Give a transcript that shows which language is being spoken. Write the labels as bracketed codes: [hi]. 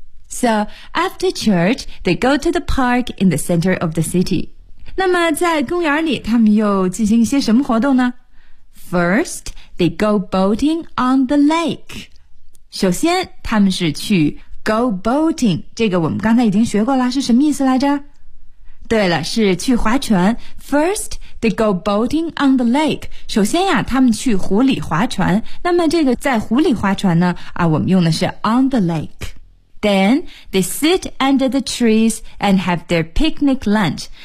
[en] So, after church, they go to the park in the center of the city. [zh] 那么在公园里，他们又进行一些什么活动呢？ [en] First, they go boating on the lake. [zh] 首先他们是去 go boating, 这个我们刚才已经学过了，是什么意思来着？对了，是去划船。 [en] First, they go boating on the lake. [zh] 首先呀，他们去湖里划船。那么这个在湖里划船呢，啊，我们用的是 [en] on the lake. Then, they sit under the trees and have their picnic lunch.